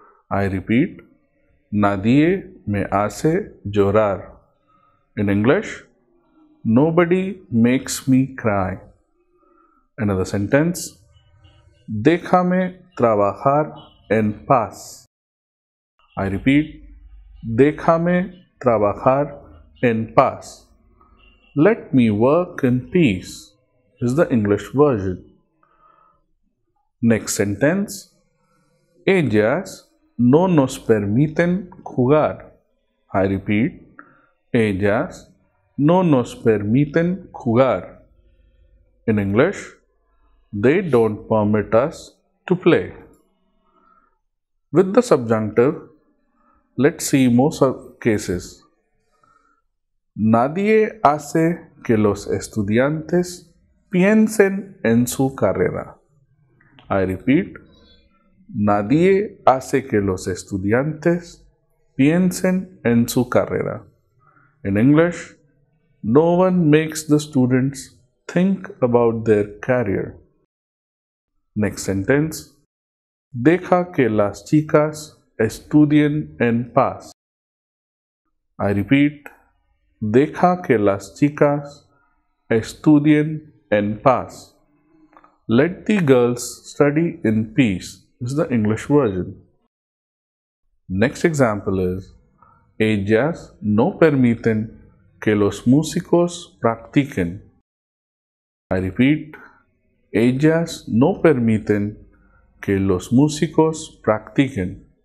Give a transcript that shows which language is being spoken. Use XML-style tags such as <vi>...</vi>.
<en>I repeat,</en> <es>nadie me hace llorar.</es> <en>In English, nobody makes me cry. Another sentence,</en> <es>déjame trabajar en paz.</es> <en>I repeat,</en> <es>déjame trabajar en paz.</es> <en>Let me work in peace is the English version. Next sentence,</en> <es>ellas no nos permiten jugar.</es> <en>I repeat,</en> <es>ellas no nos permiten jugar.</es> <en>In English, they don't permit us to play. With the subjunctive, let's see more cases.</en> <es>Nadie hace que los estudiantes piensen en su carrera.</es> <en>I repeat,</en> <es>nadie hace que los estudiantes piensen en su carrera.</es> <en>In English, no one makes the students think about their career. Next sentence,</en> <es>deja que las chicas estudien en paz.</es> <en>I repeat,</en> <es>deja que las chicas estudien en paz.</es> <en>Let the girls study in peace is the English version. Next example is,</en> <es>ellas no permiten que los músicos practiquen.</es> <en>I repeat,</en> <es>ellas no permiten que los músicos practiquen.</es>